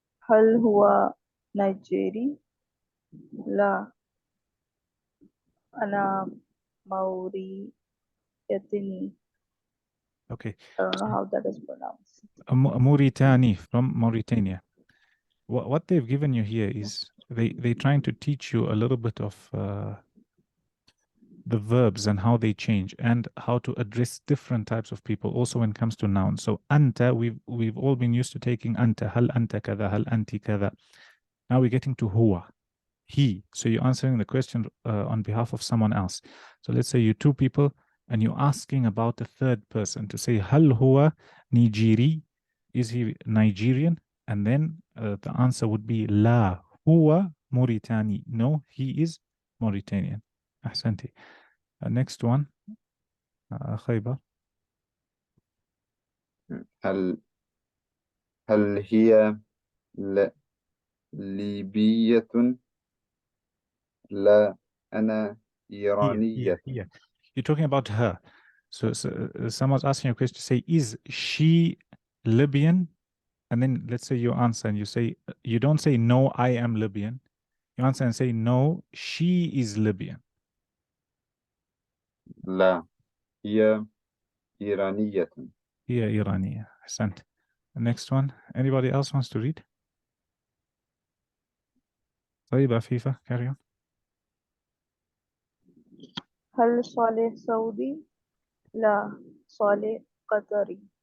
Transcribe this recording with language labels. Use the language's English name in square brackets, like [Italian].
[Arabic] هل هو نيجيري؟ لا أنا موريتاني. [English] Okay. I don't know how that is pronounced. Mauritani, from Mauritania. What they've given you here is they're trying to teach you a little bit of the verbs and how they change and how to address different types of people also when it comes to nouns. So anta, we've all been used to taking anta, [Arabic] hal anta kada, hal anti kada. [English] Now we're getting to huwa, he. So you're answering the question on behalf of someone else. So let's say you're two people and you're asking about the third person to say [Arabic] hal huwa Nigeri, [English] is he Nigerian? And then the answer would be [Arabic] la huwa Mauritani, [English] no, he is Mauritanian. Ahsanti. Next one, Khaybar. [Arabic] هل هي ليبية؟ لا أنا إيرانية. [English] Here. You're talking about her. So someone's asking you a question to say, is she Libyan? And then let's say you answer and you say, you don't say, no, I am Libyan. You answer and say, no, she is Libyan. [Arabic] لا هي إيرانية. هي إيرانية. أحسنت. [English] The next one. Anybody else wants to read? طيب عفيفة, carry on. [Arabic] هل صالح سعودي؟ لا صالح قطري.